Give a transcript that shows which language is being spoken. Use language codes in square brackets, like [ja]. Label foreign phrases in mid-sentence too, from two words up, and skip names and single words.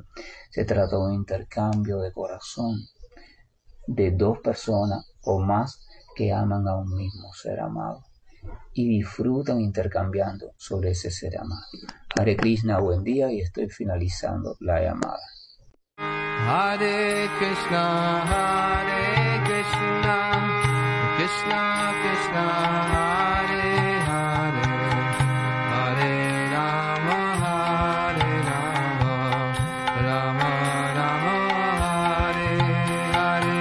[es] Se trata de un intercambio de corazón de dos personas o más que aman a un mismo ser amado y disfrutan intercambiando sobre ese ser amado. [sa] Hare Krishna, [es] buen día, y estoy finalizando la llamada. [sa] Hare Krishna, Krishna Krishna, Hare Hare, Hare Rama, Rama Rama, Hare Hare.